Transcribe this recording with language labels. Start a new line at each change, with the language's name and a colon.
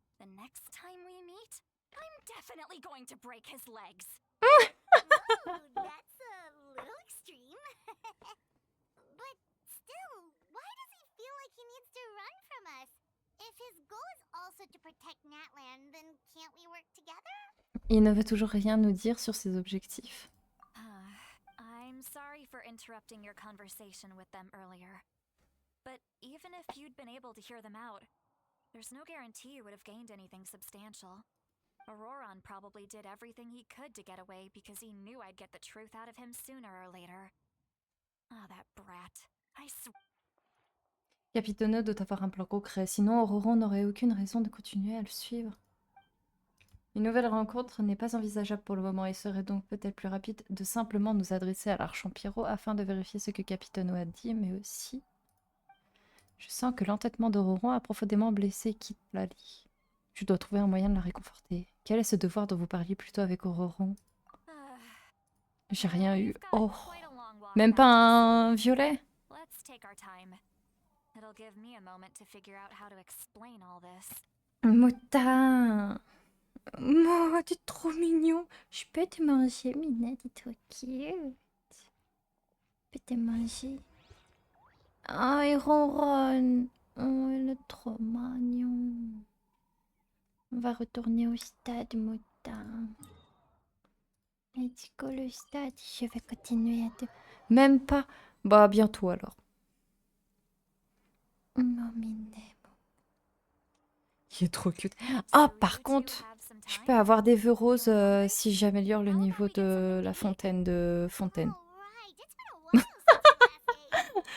English: The next time we meet, I'm definitely going to break his legs. Oh, that's a little extreme. But still, why does he feel like he needs to run from us? If his goal is also to protect Natlan, then can't we work together?
French: Il ne veut toujours rien nous dire sur ses objectifs.
English: I'm sorry for interrupting your conversation with them earlier. But even if you'd been able to hear them out, there's no guarantee you would have gained anything substantial. Auroron probably did everything he could to get away because he knew I'd get the truth out of him sooner or later. Ah, that brat. I swear.
French: Capitano doit avoir un plan concret, sinon Auroron n'aurait aucune raison de continuer à le suivre. Une nouvelle rencontre n'est pas envisageable pour le moment et serait donc peut-être plus rapide de simplement nous adresser à l'Archampyro afin de vérifier ce que Capitano a dit, mais aussi... Je sens que l'entêtement d'Auroron a profondément blessé Kit Lally. Je dois trouver un moyen de la réconforter. Quel est ce devoir dont vous parliez plus tôt avec Auroron? J'ai rien eu. Oh, même pas un violet?
English: Let's take our time. It'll give me a moment to figure out how to explain all this.
French: Moutin! Oh, t'es trop mignon. Je peux te manger, Mina, t'es trop cute. Je peux te manger. Ah, il ronronne. Oh, il est trop mignon. On va retourner au stade, Moutin.
English: Let's go,
French: le stade. Je vais continuer à te... Même pas. Bah, bientôt alors. Non, Minet. Il est trop cute. Ah, par contre, je peux avoir des vœux roses si j'améliore le niveau de la fontaine de Fontaine.
English: Oh, right. It's been a while since our last date.